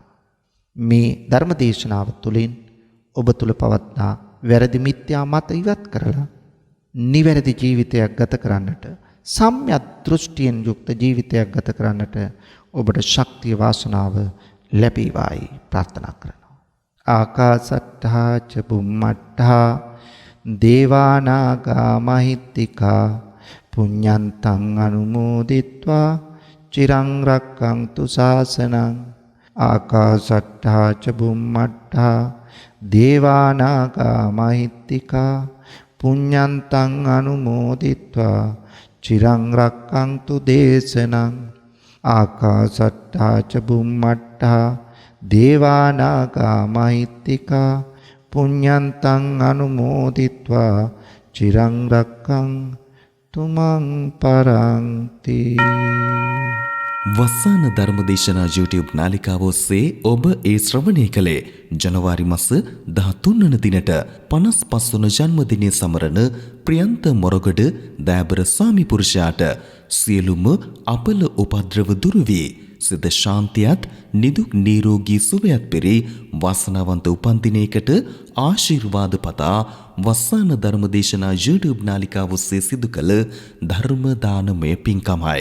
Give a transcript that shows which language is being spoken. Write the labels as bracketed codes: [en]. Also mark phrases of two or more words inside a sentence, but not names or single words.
[si] මේ ධර්ම දේශනාව තුළින් ඔබ තුල පවත්නා වැරදි මිත්‍යා මත ඉවත් කරලා නිවැරදි ජීවිතයක් ගත කරන්නට සම්‍යක් දෘෂ්ටියෙන් යුක්ත ජීවිතයක් ගත කරන්නට ඔබට ශක්තිය වාසනාව ලැබේවායි ප්‍රාර්ථනා කරනවා. [pi] ආකාසට්ඨා ච බුම්මට්ඨා දේවානාගා මහිත්‍තිකා පුඤ්ඤන්තං අනුමෝදිත්වා චිරං රක්ඛන්තු ශාසනං. ආකාසට්ඨා ච බුම්මට්ඨා දේවානාගා මහිත්‍තිකා පුඤ්ඤන්තං අනුමෝදිත්වා චිරං රක්ඛන්තු දේශනං. ආකාසට්ඨා ච බුම්මට්ඨා දේවානාගා මහිත්‍තිකා පුඤ්ඤන්තං අනුමෝදිත්වා චිරං රක්ඛන්තු මං පරන්ති. [si] වස්සාන ධර්මදේශනා YouTube නාලිකාව ඔස්සේ ඔබ ඒ ශ්‍රවණය කළේ ජනවාරි මාස 13 වන දිනට 55 වන ජන්මදිනය සමරන ප්‍රියන්ත මොරගොඩ දයාබර ස්වාමි පුරුෂයාට සියලුම අපල උපද්‍රව දුරු වී සිත ශාන්තියත් නිදුක් නිරෝගී සුවයත් පෙරි වාසනාවන්ත උපන් දිනයකට ආශිර්වාද පතා වස්සාන ධර්මදේශනා YouTube නාලිකාව ඔස්සේ සිදු කළ ධර්ම දානමය පින්කමයි.